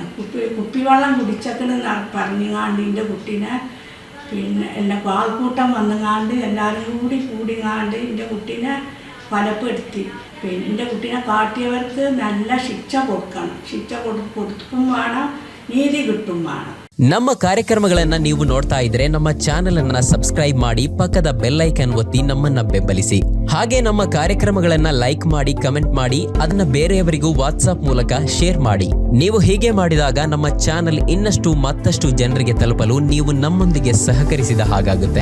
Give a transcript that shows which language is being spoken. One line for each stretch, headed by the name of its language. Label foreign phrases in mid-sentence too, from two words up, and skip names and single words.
Malayalam: കുപ്പിവെള്ളം കുടിച്ചെന്ന് പറഞ്ഞുകാണ്ട് എൻ്റെ കുട്ടീനെ പിന്നെ എന്നെ ആൾക്കൂട്ടം വന്നുകാണ്ട് എല്ലാവരും കൂടിങ്ങാണ്ട് എൻ്റെ കുട്ടീനെ കൊലപ്പെടുത്തി. പിന്നെ എൻ്റെ കുട്ടീനെ കാട്ടിയവർക്ക് നല്ല ശിക്ഷ കൊടുക്കണം. ശിക്ഷ കൊടുക്കും വേണം, ನೀತಿ കിട്ടും വേണം.
Kannada: ನಮ್ಮ ಕಾರ್ಯಕ್ರಮಗಳನ್ನ ನೀವು ನೋಡ್ತಾ ಇದ್ರೆ ನಮ್ಮ ಚಾನೆಲ್ ಅನ್ನ ಸಬ್ಸ್ಕ್ರೈಬ್ ಮಾಡಿ, ಪಕ್ಕದ
English: bell icon
Kannada: ಒತ್ತಿ ನಮ್ಮನ್ನ ಬೆಂಬಲಿಸಿ. ಹಾಗೆ ನಮ್ಮ ಕಾರ್ಯಕ್ರಮಗಳನ್ನ ಲೈಕ್ ಮಾಡಿ, ಕಮೆಂಟ್ ಮಾಡಿ, ಅದನ್ನ ಬೇರೆಯವರಿಗೂ ವಾಟ್ಸ್ಆಪ್ ಮೂಲಕ ಶೇರ್ ಮಾಡಿ. ನೀವು ಹೀಗೆ ಮಾಡಿದಾಗ ನಮ್ಮ ಚಾನೆಲ್ ಇನ್ನಷ್ಟು ಮತ್ತಷ್ಟು ಜನರಿಗೆ ತಲುಪಲು ನೀವು ನಮ್ಮೊಂದಿಗೆ ಸಹಕರಿಸಿದ ಹಾಗಾಗುತ್ತೆ.